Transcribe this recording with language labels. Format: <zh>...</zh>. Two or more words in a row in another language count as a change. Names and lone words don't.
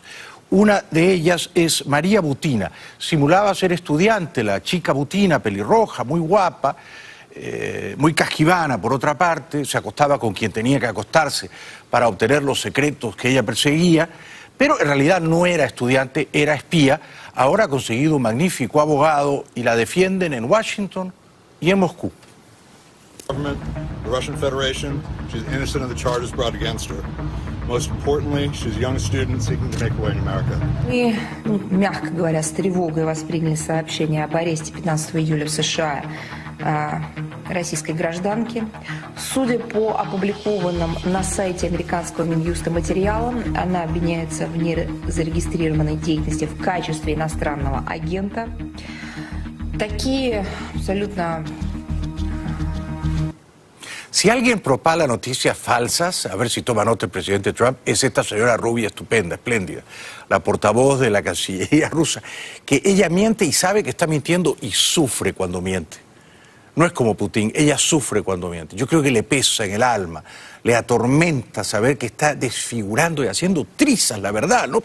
<es>Una de ellas es María Butina. Simulaba ser estudiante, la chica Butina, pelirroja, muy guapa, muy casquivana por otra parte, se acostaba con quien tenía que acostarse para obtener los secretos que ella perseguía, pero en realidad no era estudiante, era espía. Ahora ha conseguido un magnífico abogado y la defienden en Washington y en Moscú.</es> <en>The Russian Federation, she's innocent of the charges brought against her. Most importantly, she's a young student seeking to make a way in America.</en> <ru>Мы, мягко говоря, с тревогой восприняли сообщение об аресте 15 июля в США российской гражданки. Судя по опубликованным на сайте американского Минюста материалам, она обвиняется в незарегистрированной деятельности в качестве иностранного агента. Такие абсолютно...</ru> <es>Si alguien propala noticias falsas, a ver si toma nota el presidente Trump, es esta señora rubia, estupenda, espléndida, la portavoz de la Cancillería rusa, que ella miente y sabe que está mintiendo y sufre cuando miente. No es como Putin, ella sufre cuando miente. Yo creo que le pesa en el alma, le atormenta saber que está desfigurando y haciendo trizas la verdad, ¿no?</es>